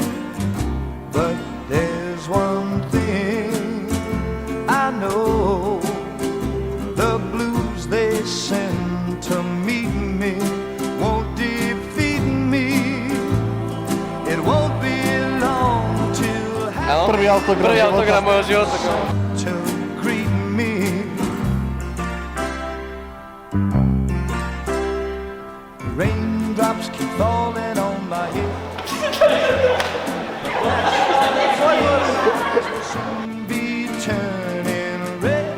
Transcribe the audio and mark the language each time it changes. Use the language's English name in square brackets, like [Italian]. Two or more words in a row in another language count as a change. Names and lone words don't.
[English] But there's one thing I know, the blues they send to meet me won't defeat me. It won't be long till [Slovak] Prvý autogram môjho života. [English] to greet me. Raindrops keep falling on my head. Soon be turning red.